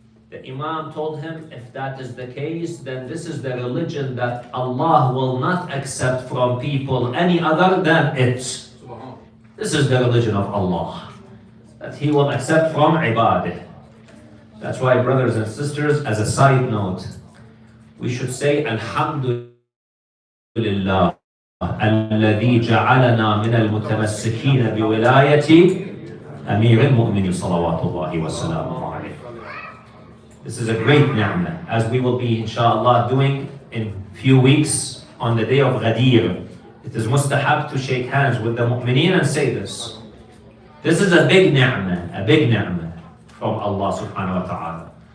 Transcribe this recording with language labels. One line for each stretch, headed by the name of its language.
English: The Imam told him, if that is the case, then this is the religion that Allah will not accept from people any other than it. This is the religion of Allah that He will accept from ibadah. That's why, brothers and sisters, as a side note, we should say Alhamdulillah
Arabic: الذي جعلنا من المتمسكين بولاية أمير المؤمنين صلوات الله وسلامه عليه.
English: This is a great ni'mah, as we will be inshallah doing in few weeks on the day of Ghadir. It is mustahab to shake hands with the mu'mineen and say this. This is a big ni'mah from Allah subhanahu wa ta'ala.